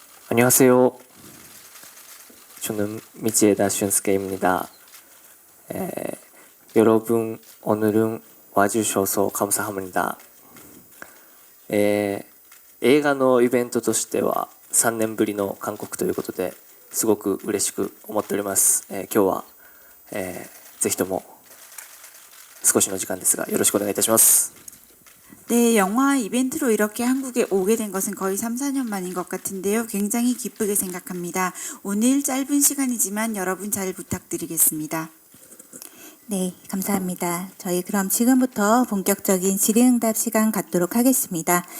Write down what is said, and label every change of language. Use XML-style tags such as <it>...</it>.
<ko>안녕하세요. 저는 미치에다 슌스케입니다. 여러분, 오늘은 와주셔서 감사합니다.</ko> <ja>映画のイベントとしては3年ぶりの韓国ということですごく嬉しく思っております。今日は、ぜひとも少しの時間ですがよろしくお願いいたします。</ja> <ko>네, 영화 이벤트로 이렇게 한국에 오게 된 것은 거의 3, 4년 만인 것 같은데요. 굉장히 기쁘게 생각합니다. 오늘 짧은 시간이지만 여러분 잘 부탁드리겠습니다. 네, 감사합니다. 저희 그럼 지금부터 본격적인 질의응답 시간 갖도록 하겠습니다.</ko>